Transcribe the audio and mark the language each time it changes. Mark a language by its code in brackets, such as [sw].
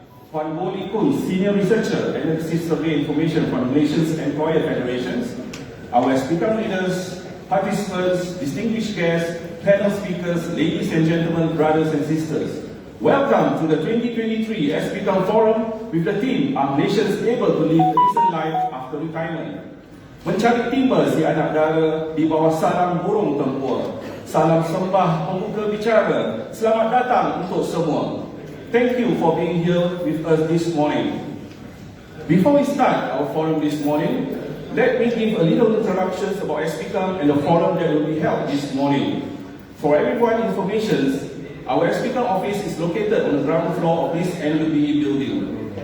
[en] Puan Boli Kun, Senior Researcher, Analysis Survey Information from the Malaysians Employer Federations, our SPCAM leaders, participants, distinguished guests, panel speakers, ladies and gentlemen, brothers and sisters. Welcome to the 2023 SPCAM Forum with the theme, Are Malaysians Able to Live a Decent Life After Retirement? [ms] Mencari timba si anak dara di bawah salam burung tempur. Salam sembah pembuka bicara. Selamat datang untuk semua. [en] Thank you for being here with us this morning. Before we start our forum this morning, let me give a little introduction about SPCAM and the forum that will be held this morning. For everyone's information, our SPCAM office is located on the ground floor of this NUBE building.